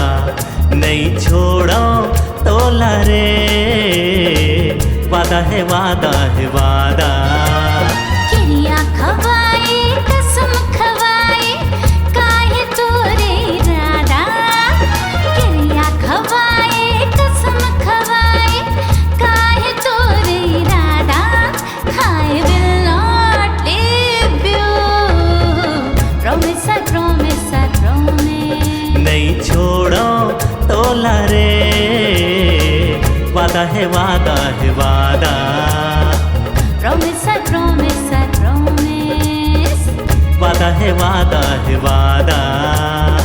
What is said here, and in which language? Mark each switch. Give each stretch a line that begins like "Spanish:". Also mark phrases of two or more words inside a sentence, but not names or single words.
Chhattisgarhi: नहीं छोड़ो तोला रे वादा है वादा है वादा। क्रिया खवाए कसम खवाए काहे तोरे इरादा। क्रिया खवाए कसम खवाए काहे तोरे इरादा।
English: I will not leave you. Promise I promise I promise.
Chhattisgarhi: नहीं छोड़ो तोला रे वादा है वादा है वादा।
English: Promise I promise I promise.
Chhattisgarhi: वादा है वादा है वादा।